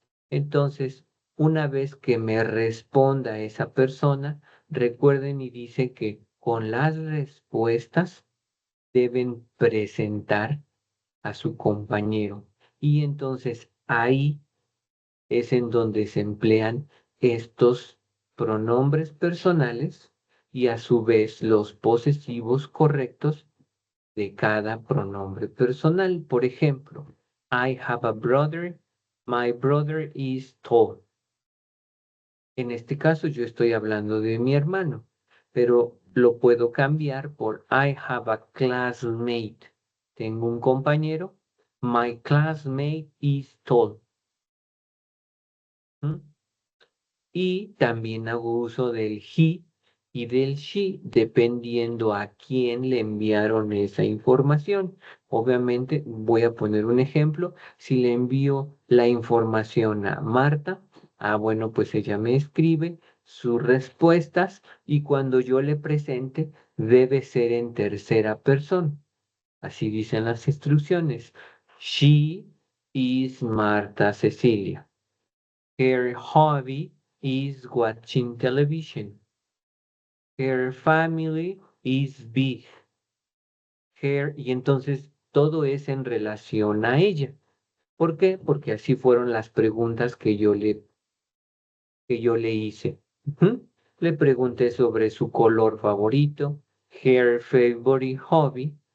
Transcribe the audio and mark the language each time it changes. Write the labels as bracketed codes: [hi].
[es] Entonces, una vez que me responda esa persona, recuerden y dice que con las respuestas deben presentar a su compañero. Y entonces ahí es en donde se emplean estos pronombres personales y a su vez los posesivos correctos de cada pronombre personal. Por ejemplo, [en] I have a brother, my brother is tall. [es] En este caso yo estoy hablando de mi hermano, pero lo puedo cambiar por [en] I have a classmate. [es] Tengo un compañero, [en] my classmate is tall. [es] ¿Mm? Y también hago uso del he y del she dependiendo a quién le enviaron esa información. Obviamente voy a poner un ejemplo. Si le envío la información a Marta, bueno, pues ella me escribe sus respuestas y cuando yo le presente debe ser en tercera persona. Así dicen las instrucciones. [en] She is Marta Cecilia. Her hobby is watching television. Her family is big. [es] Y entonces todo es en relación a ella. ¿Por qué? Porque así fueron las preguntas que yo le hice. Ujú. Le pregunté sobre su color favorito, [en] her favorite hobby.